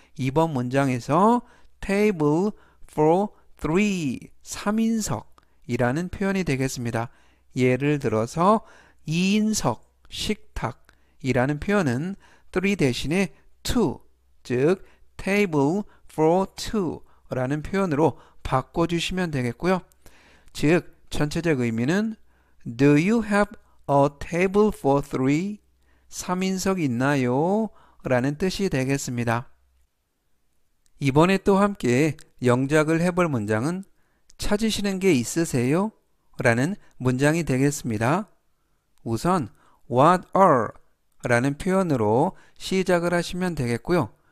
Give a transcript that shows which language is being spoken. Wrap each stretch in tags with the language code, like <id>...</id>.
<ko>이번 문장에서</ko> <en>table for three</en> <ko>3인석이라는 표현이 되겠습니다. 예를 들어서 2인석 식탁이라는 표현은 3 대신에 2, 즉</ko> <en>table for two</en> <ko>라는 표현으로 바꿔주시면 되겠고요. 즉 전체적 의미는</ko> <en>Do you have a table for three?</en> <ko>3인석 있나요? 라는 뜻이 되겠습니다. 이번에 또 함께 영작을 해볼 문장은 찾으시는 게 있으세요? 라는 문장이 되겠습니다. 우선</ko> <en>what are</en> <ko>라는 표현으로 시작을 하시면 되겠고요.</ko>